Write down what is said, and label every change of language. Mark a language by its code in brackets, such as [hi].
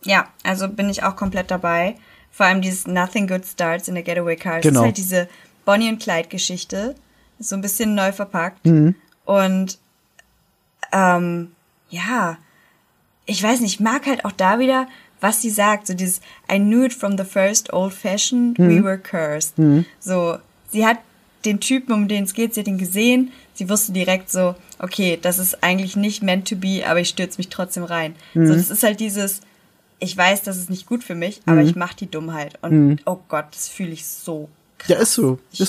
[de] Ja, also bin ich auch komplett dabei. Vor allem dieses Nothing Good Starts in the Getaway Car. Genau. Ist halt diese Bonnie und Clyde Geschichte, so ein bisschen neu verpackt. Mhm. Und ja, ich weiß nicht, ich mag halt auch da wieder, was sie sagt. So dieses, [en] I knew it from the first old fashioned, we were cursed. [de] Mhm. So, sie hat den Typen, um den es geht, sie hat ihn gesehen, sie wusste direkt so, okay, das ist eigentlich nicht [en] meant to be, [de] aber ich stürze mich trotzdem rein. Mhm. So, das ist halt dieses, ich weiß, das ist nicht gut für mich, aber ich mach die Dummheit. Und oh Gott, das fühle ich so. Ja, ist so.